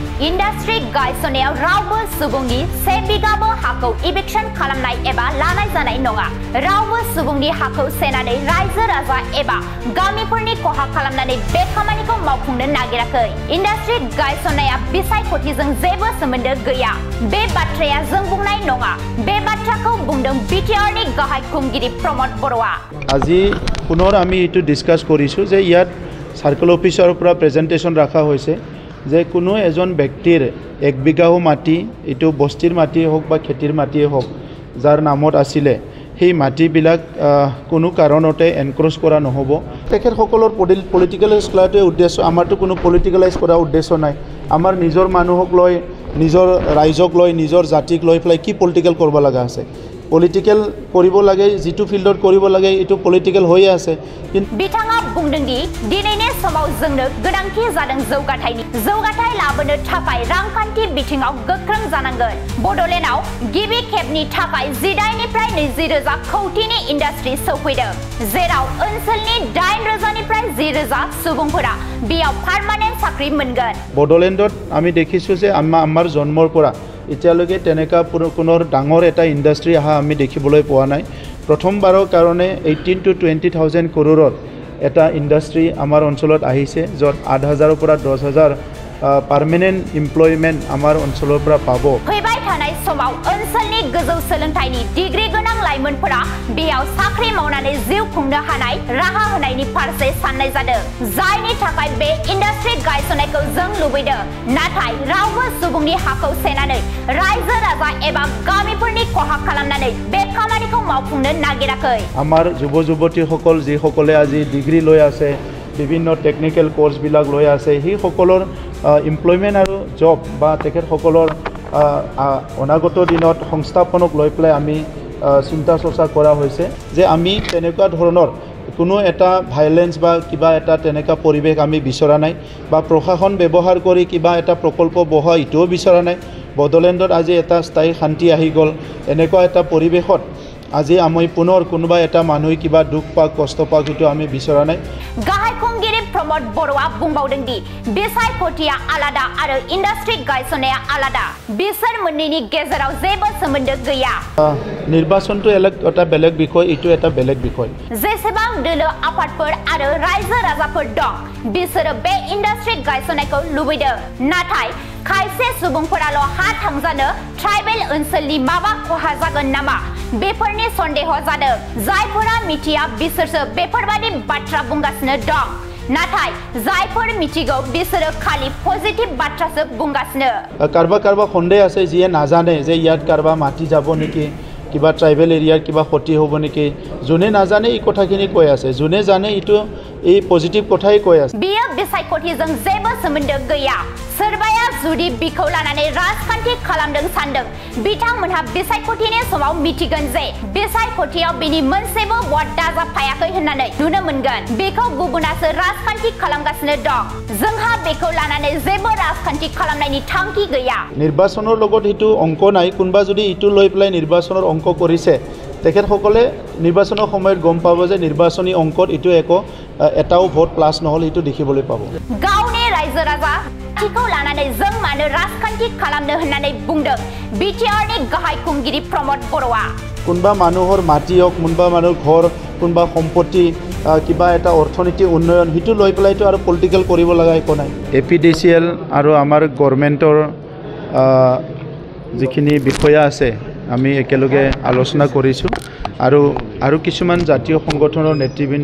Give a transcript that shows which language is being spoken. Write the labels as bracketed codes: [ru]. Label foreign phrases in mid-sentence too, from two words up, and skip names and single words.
[brx] industry गायसननायाव रावबो सुबुंनि 1 बिगाबो हाखौ eviction खालामनाय एबा लानाय जानाय नङा रावबो सुबुंनि हाखौ सेनानै रायजो राजा एबा गामिफोरनि खहा खालामनानै बे खामानिखौ मावफुंनो नागिराखै industry गायसननाया बिसायख'थिजों जेबो सोमोन्दो गैया बे बाथ्राया जों बुंनाय नङा बे बाथ्राखौ बुंदों बिटिआरनि गाहाय खुंगिरि प्रमद बर'आ [as] আজি পুনৰ আমি এটো ডিসকাস কৰিছো যে ইয়াত সার্কেল অফিসৰ পৰা প্ৰেজেন্টেশন ৰাখা হৈছে যে কোনো এজন ব্যক্তিৰ 1 বিঘাও মাটি এটো বস্তিৰ মাটি হোক বা খেতিৰ মাটি হোক যাৰ নামত আছিলে সেই মাটিবিলাক কোনো কাৰণতে এনক্ৰোচ কৰা নহব তেখেত সকলৰ পলিটিক্যালাইজ কৰাটো উদ্দেশ্য আমাৰটো কোনো পলিটিক্যালাইজ কৰা উদ্দেশ্য নাই আমাৰ নিজৰ মানুহক লৈ নিজৰ ৰাইজক লৈ নিজৰ জাতিক লৈ ফলাই কি পলিটিক্যাল কৰিব লগা আছে পলিটিক্যাল কৰিব লাগে যেটো ফিল্ডত কৰিব লাগে এটো পলিটিক্যাল হৈ আছে [brx] बिथाङा बुंदों दि दिनैनि समाव जोंनो गोनांथि जादों जौगाथाय लाबोनो थाखाय रांखान्थि बिथिङाव गोख्रों जानांगोन बडलेन्डआव गिबि खेबनि थाखाय 10 निफ्राय 20,000 कौटिनि इन्डास्ट्रि सौफैदों जेराव ओनसोलनि 8,000 निफ्राय 10,000 सुबुंफोरा बेयाव पार्मानेन्ट साख्रि मोनगोन [as] बडलेन्डत আমি দেখিছো যে আমাৰ জন্মৰ পৰা এতিয়ালৈকে তেনেকা পুনৰ ডাঙৰ এটা ইন্ডাস্ট্ৰি আহা আমি দেখিবলৈ পোৱা নাই প্ৰথমবাৰৰ কাৰণে 18 to 20,000 কৰোৰৰ এটা ইন্ডাস্ট্ৰি আমাৰ অঞ্চলত আহিছে যত 8,000 পৰা 10,000 [en] permanent employment [as] আমাৰ অঞ্চলৰ পৰা পাব [brx] फैबाय थानाय समाव ओनसोलनि गोजौ सोलोंथाइनि डिग्री गोनां लाइमोनफोरा बेयाव साख्रि मावनानै जिउ खुंनो हानाय राहा होनायनि फारसे साननाय जादों जायनि थाखाय बे इन्डास्ट्रि गायसननायखौ जों लुबैदों नाथाय रावबो सुबुंनि हाखौ सेनानै रायजो राजा एबा गामिफोरनि खहा खालामनानै बे खामानिखौ मावफुंनो नागिराखै [as] আমাৰ যুৱ যুৱতীসকল যি সকলে আজি ডিগ্ৰী লৈ আছে বিভিন্ন [en] technical course [as] বিলাক লৈ আছে হি সকলৰ এমপ্লয়মেন্ট আৰু জব বা তেখেত সকলৰ অনাগত দিনত সংস্থাপনক লৈ পেলাই আমি চিন্তা চৰ্চা কৰা হৈছে যে আমি তেনেকুৱা ধৰণৰ কোনো এটা ভায়োলেন্স বা কিবা এটা তেনেকা পৰিবেশ আমি বিচৰা নাই বা প্ৰশাসন ব্যৱহাৰ কৰি কিবা এটা প্ৰকল্প বহা ইটো বিচৰা নাই বডলেণ্ডত আজি এটা স্থায়ী শান্তি আহি গল এনেকুৱা এটা পৰিবেশত আজি আমি পুনৰ কোনোবা এটা মানুহ কিবা দুখ পাক কষ্ট পাক ইটো আমি বিচৰা নাই [brx] गाहाय खुंगिरि प्रमद बर'आ बुंबावदों दि बिसायख'थिया आलादा आरो इन्डास्ट्रि गायसननाया आलादा बिसोर मोननैनि गेजेराव जेबो सोमोन्दो गैया [as] निर्वाचनটো এটা বেলেগ বিষয় ইটো এটা বেলেগ বিষয় [brx] जेसेबां दोलो आफादफोर आरो रायजो राजाफोर दं बिसोरो बे इन्डास्ट्रि गायसननायखौ लुबैदों नाथाय खायसे सुबुंफोराल' हा थांजानो ट्राइबेल ओनसोलनि माबा खहा जागोन नामा बेफोरनि सन्देह जादों जायफोरा मिथिया बिसोरसो बेफोरबादि बाथ्रा बुंगासिनो दं नाथाय जायफोर मिथिगौ बिसोरो खालि पजिटिभ बाथ्रासो बुंगासिनो [as] কারবা সন্দেহ আছে যিয়ে নাজানে যে ইয়াত কারবা মাটি যাব নেকি কিবা [en] tribal area [as] কিবা ক্ষতি হ'ব নেকি যোনে নাজানে এই কথাখিনি কৈ আছে যোনে জানে ইটো এই পজিটিভ কথাই কৈ আছে [brx] बियो बिसायख'थिजों जेबो सोमोन्दो गैया सोरबाया जुदि बिखौ लानानै राजखान्थि खालामदों सानदों बिथांमोनहा बिसायख'थिनि समाव मिथिगोन जे बिसायख'थियाव बिनि मोनसेबो भट दाजाबफायाखै होननानै नुनो मोनगोन बेखौ गुबुनासो राजखान्थि खालामगासिनो दं जोंहा बेखौ लानानै जेबो राजखान्थि खालामनायनि थांखि गैया [as] নিৰ্বাচনৰ লগত ইটো অংক নাই কোনবা যদি ইটো লৈ পেলাই নিৰ্বাচনৰ অংক কৰিছে তেখেতসকলে নিৰ্বাচনৰ সময়ত গম পাব যে নিৰ্বাচনী অংকত ইটো এটাও ভোট প্লাস নহল ইটো দেখিবলৈ পাব [brx] गावनि रायजो राजा थिखौ लानानै जों मानो राजखान्थि खालामनो होननानै बुंदों बिटिआरनि गाहाय खुंगिरि प्रमद बर'आ [as] কোনবা মানুহৰ মাটি হক কোনবা মানুহৰ ঘৰ কোনবা সম্পত্তি কিবা এটা অৰ্থনৈতিক উন্নয়ন হিটো লৈ পেলাইতো আৰু পলিটিক্যাল কৰিব লগা একো নাই এপিডিসিএল আৰু আমাৰ গভৰ্নমেন্টৰ যিখিনি বিষয়া আছে আমি একেলগে আলোচনা কৰিছো আৰু কিছুমান জাতীয় সংগঠনৰ নেতৃবৃন্দ